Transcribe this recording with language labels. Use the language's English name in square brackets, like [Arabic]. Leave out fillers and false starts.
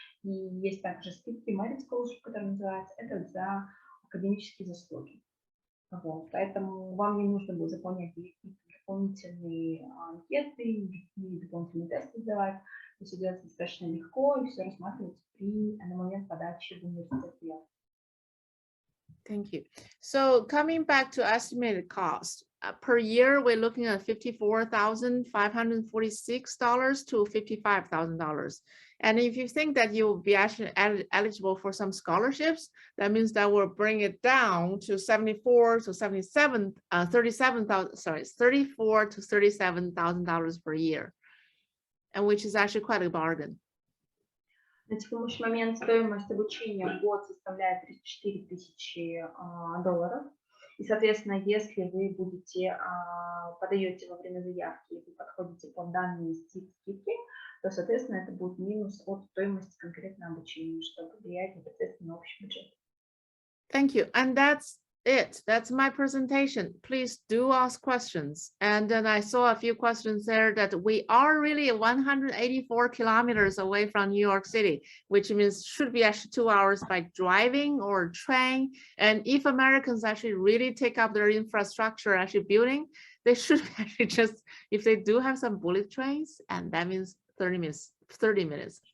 [Russian] И есть также скидки merit scholarship, который называется, это за академические заслуги. Вот, поэтому вам не нужно будет заполнять дополнительные анкеты, и дополнительные тесты сдавать. Все делается достаточно легко, и все рассматривается на момент подачи в университет. [English] Thank you. So coming back to estimated cost, per year, we're looking at $54,546 to $55,000. And if you think that you'll be actually eligible for some scholarships, that means that will bring it down to $34 to $37,000 per year, and which is actually quite a bargain. [Russian] На текущий момент стоимость обучения в год составляет 34 тысячи долларов. И, соответственно, если вы подаете во время заявки, и вы подходите под данные скидки, то, соответственно, это будет минус от стоимости конкретного обучения, что влияет непосредственно на общий бюджет. [English] Thank you. And that's it. That's my presentation. Please do ask questions. And then I saw a few questions there that we are really 184 kilometers away from New York City, which means should be actually 2 hours by driving or train. And if Americans actually really take up their infrastructure, actually building, they should actually just, if they do have some bullet trains, and that means 30 minutes.